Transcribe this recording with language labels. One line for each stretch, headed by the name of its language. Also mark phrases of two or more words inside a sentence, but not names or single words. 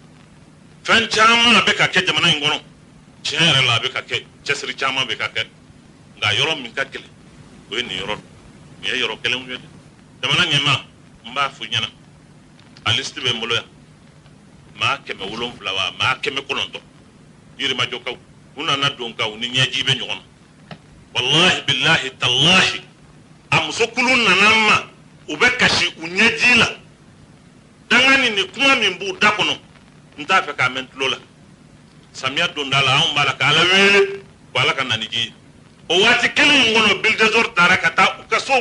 Bambara: fɛn caman bɛ ka kɛ jamana in kɔnɔ tiɲɛ yɛrɛ la a bɛ ka kɛ cɛsiri caman bɛ ka kɛ nka yɔrɔ min ka gɛlɛn o ye nin yɔrɔ nin ye yɔrɔ kɛlenw ye dɛ jamana ɲɛmaa n b'a fɔ ɲɛna a liste bɛ n bolo yan maa 700 wa maa 900 yirimajɔkaw u nana don kaw ni ɲɛji bɛ ɲɔgɔn na
Arabic: والله بالله تالله
Bambara: a muso kulu nana ma u bɛ kasi u ɲɛji la dangani ni kuma min b'u da kɔnɔ n t'a fɛ k'a mɛn tulo la samiya donda la anw b'a la ka Ala wele ko Ala ka na ni ji ye o waati kelen in kɔnɔ Bulldozer taara ka taa u ka sow